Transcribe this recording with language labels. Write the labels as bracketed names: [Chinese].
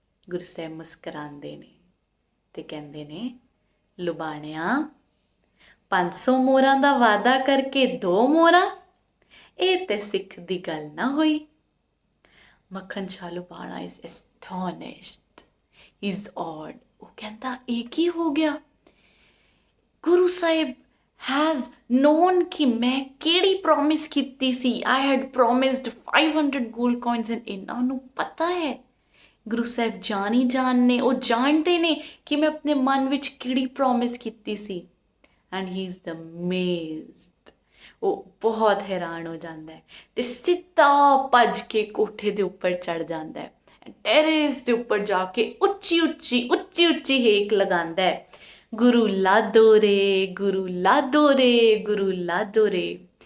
[Punjabi] ਗੁਰੂ ਸਾਹਿਬ ਮੁਸਕਰਾਉਂਦੇ ਨੇ ਤੇ ਕਹਿੰਦੇ ਨੇ, ਲੁਬਾਣਿਆ 500 ਮੋਹਰਾਂ ਦਾ ਵਾਅਦਾ ਕਰਕੇ 2 ਮੋਹਰਾਂ, ਇਹ ਤੇ ਸਿੱਖ ਦੀ ਗੱਲ ਨਾ ਹੋਈ। [English] Makhan Shah Lubana is astonished, he is odd. [Punjabi] ਉਹ ਕਹਿੰਦਾ ਇਹ ਕੀ ਹੋ ਗਿਆ? ਗੁਰੂ ਸਾਹਿਬ [English] has known [Punjabi] ਕਿ ਮੈਂ ਕਿਹੜੀ ਪ੍ਰੋਮਿਸ ਕੀਤੀ ਸੀ। [English] I had promised 500 gold coins and [Punjabi] ਇਹਨਾਂ ਨੂੰ ਪਤਾ ਹੈ। ਗੁਰੂ ਸਾਹਿਬ ਜਾਣੀ ਜਾਣ ਨੇ, ਉਹ ਜਾਣਦੇ ਨੇ ਕਿ ਮੈਂ ਆਪਣੇ ਮਨ ਵਿੱਚ ਕਿਹੜੀ ਪ੍ਰੋਮਿਸ ਕੀਤੀ ਸੀ। [English] And he is amazed। [Punjabi] ਉਹ ਬਹੁਤ ਹੈਰਾਨ ਹੋ ਜਾਂਦਾ ਹੈ ਤੇ ਸਿੱਧਾ ਭੱਜ ਕੇ ਕੋਠੇ ਦੇ ਉੱਪਰ ਚੜ ਜਾਂਦਾ ਹੈ। ਟੈਰੇਸ ਦੇ ਉੱਪਰ ਜਾ ਕੇ ਉੱਚੀ ਉੱਚੀ ਹੇਕ ਲਗਾਉਂਦਾ ਹੈ, ਗੁਰੂ ਲਾਦੋ ਰੇ, ਗੁਰੂ ਲਾਦੋ ਰੇ, ਗੁਰੂ ਲਾਦੋ ਰੇ।